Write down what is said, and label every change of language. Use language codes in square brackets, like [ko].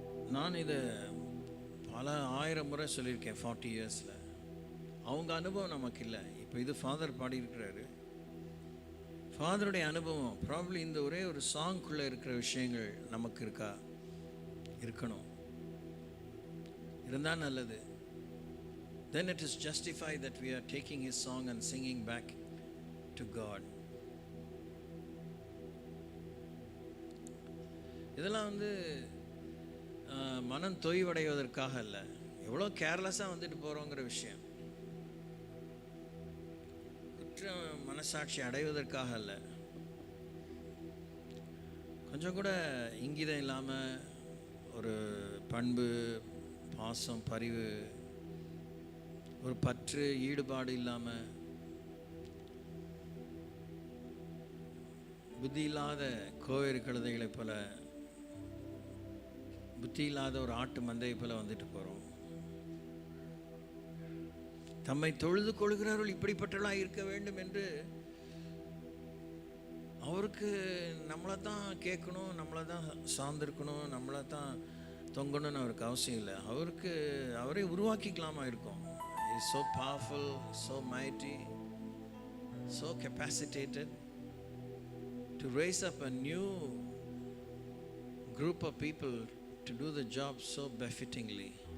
[ta] நான் இதை பல ஆயிரம் முறை சொல்லியிருக்கேன் 40 இயர்ஸில். அவங்க அனுபவம் நமக்கு இல்லை. இப்போ இது ஃபாதர் பாடியிருக்கிறாரு. ஃபாதருடைய அனுபவம் [en] probably [ta] இந்த ஒரே ஒரு சாங்குள்ளே இருக்கிற விஷயங்கள் நமக்கு இருக்கணும். இருந்தால் நல்லது. [en] Then it is justified that we are taking his song and singing back to God. [ta] இதெல்லாம் வந்து மனம் தொய்வடைவதற்காக இல்லை, எவ்வளோ [en] கேர்லெஸ்ஸாக [ta] வந்துட்டு போகிறோங்கிற விஷயம். குற்ற மனசாட்சி அடைவதற்காக இல்லை, கொஞ்சம் கூட இங்கிதம் இல்லாமல் ஒரு பண்பு, பாசம், பரிவு, ஒரு பற்று, ஈடுபாடு இல்லாமல், புத்தி இல்லாத கோவேறு கழுதைகளைப் போல, புத்தி இல்லாத ஒரு ஆட்டு மந்தையை போல வந்துட்டு போகிறோம். தம்மை தொழுது கொள்கிறவர்கள் இப்படிப்பட்டவர்களாக இருக்க வேண்டும் என்று அவருக்கு நம்மளை தான் கேட்கணும், நம்மளை தான் சார்ந்திருக்கணும், நம்மளை தான் தொங்கணும்னு அவருக்கு அவசியம் இல்லை. அவரே உருவாக்கிக்கலாமா இருக்கும். [en] He is so powerful, so mighty, so capacitated to raise up a new group of people to do the job so befittingly.